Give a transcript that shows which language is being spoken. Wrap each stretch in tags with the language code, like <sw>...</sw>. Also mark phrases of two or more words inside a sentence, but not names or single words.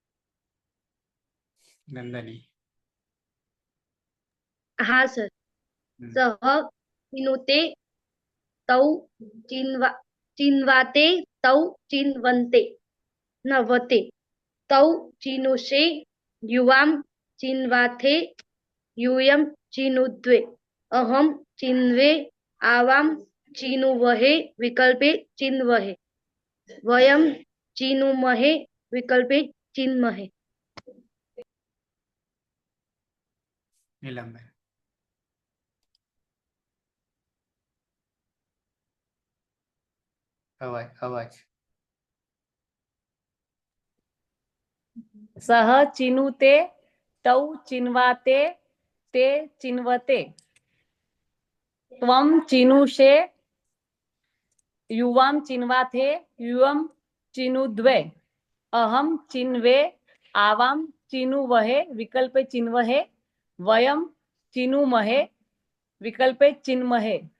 <gu>નંદની. હા સર.</gu> <sa>सह चिनुते तौ चिन्वाते तौ चिन्वन्ते नवते तौ चिनुषे युवां चिन्वाथे यूयं चिनुद्वे अहं चिन्वे आवां चिनुवहे विकल्पे चिन्वहे वयं चिनुमहे विकल्पे चिन्महे।</sa> <gu>નીલમબેન અવાજ અવાજ</gu> <sa>सह चिनुते तौ चिन्वाते ते चिन्वते त्वं चिनुषे युवां चिन्वाथे यूयं चिनुद्वे अहं चिन्वे आवां चिनुवहे विकल्पे चिन्वहे वयं चिनुमहे विकल्पे चिन्महे।</sa>